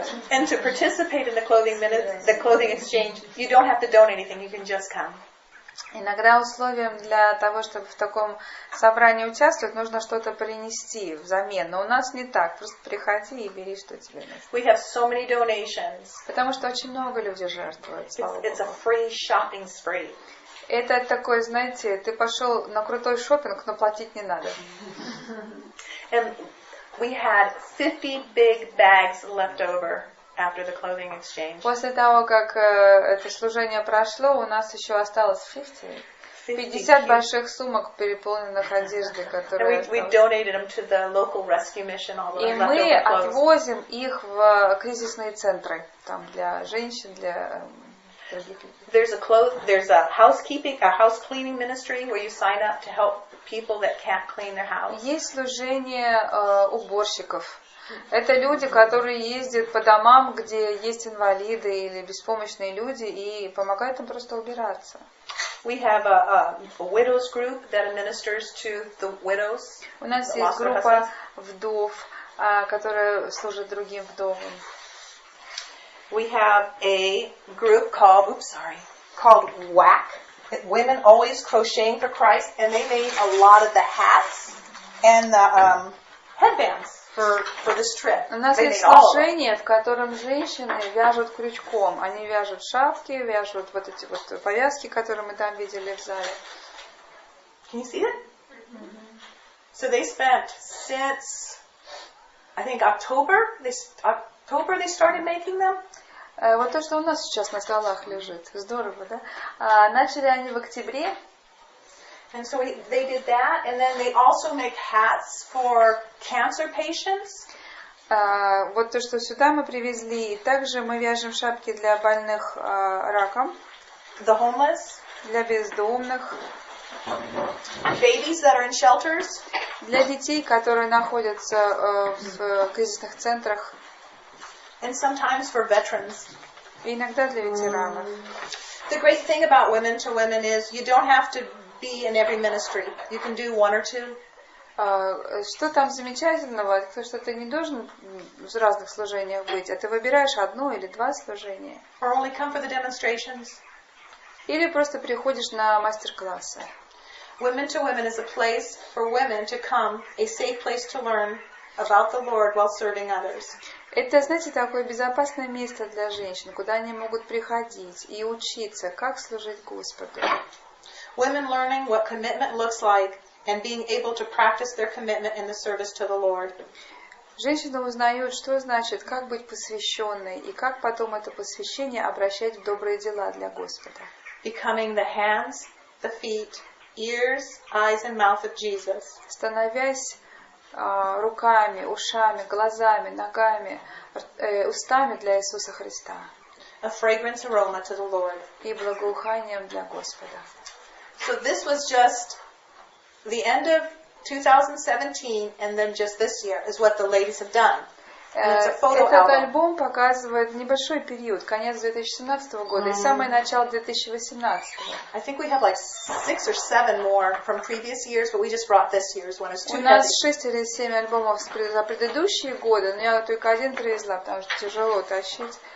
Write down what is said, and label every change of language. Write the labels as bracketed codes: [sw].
[en] And to participate in the clothing exchange, you don't have to donate anything, you can just come. [ru] Иногда условием для того, чтобы в таком собрании участвовать, нужно что-то принести взамен. Но у нас не так. Просто приходи и бери, что тебе нужно. [en] We have so many donations. [ru] Потому что очень много людей жертвуют. [en] It's a free shopping spree. [ru] Это такой, знаете, ты пошел на крутой шопинг, но платить не надо. [en] And we had 50 big bags left over after the clothing exchange. [ru] После того, как это служение прошло, у нас еще осталось 50 больших сумок, переполненных одеждой, которые [en] we donated them to the local rescue mission, all those [ru] и мы [en] leftover clothes. [ru] отвозим их в кризисные центры, там для женщин, для других людей. [en] There's a house cleaning ministry where you sign up to help people that can't clean their house. [ru] Есть служение уборщиков. Это люди, которые ездят по домам, где есть инвалиды или беспомощные люди, и помогают им просто убираться. [en] We have a widows group that ministers to the widows. [ru] У нас есть группа вдов, которая служит другим вдовам. [en] We have a group called WAC, Women Always Crocheting for Christ, and they made a lot of the hats and the headbands for this trip. [ru] У нас есть служение, в котором женщины вяжут крючком. Они вяжут шапки, вяжут вот эти вот повязки, которые мы там видели в зале. [en] Can you see it? Mm-hmm. So they spent since, I think October they started making them. [ru] Вот то, что у нас сейчас на столах лежит. Здорово, да? Начали они в октябре. [en] And so they did that, and then they also make hats for cancer patients. [ru] Вот то, что сюда мы привезли. И также мы вяжем шапки для больных раком. [en] The homeless. [ru] Для бездомных. [en] Babies that are in shelters. [ru] Для детей, которые находятся в кризисных центрах. [en] And sometimes for veterans. [ru] И иногда для ветеранов. [en] The great thing about Women to Women is you don't have to be in every ministry. You can do one or two. [ru] Что там замечательного? То, что ты не должен в разных служениях быть, а ты выбираешь одно или два служения. [en] Or only come for the demonstrations. [ru] Или просто приходишь на мастер-классы. [en] Women to Women is a place for women to come, a safe place to learn about the Lord while serving others. [ru] Это, знаете, такое безопасное место для женщин, куда они могут приходить и учиться, как служить Господу. [en] Women learning what commitment looks like and being able to practice their commitment in the service to the Lord. [ru] Женщины узнают, что значит, как быть посвященной, и как потом это посвящение обращать в добрые дела для Господа. [en] Becoming the hands, the feet, ears, eyes and mouth of Jesus. [ru] Становясь руками, ушами, глазами, ногами, устами для Иисуса Христа. [en] A fragrance aroma to the Lord. [ru] И благоуханием для Господа. [en] So this was just the end of 2017, and then just this year is what the ladies have done. And it's a photo [ru] Этот [en] album. [ru] альбом показывает небольшой период, конец 2017 года и самое начало 2018. [en] I think we have like 6 or 7 more from previous years, but we just brought this year's one. It's too [ru] У нас [en] heavy. [ru] 6 или 7 альбомов за предыдущие годы, но я только один привезла, потому что тяжело тащить.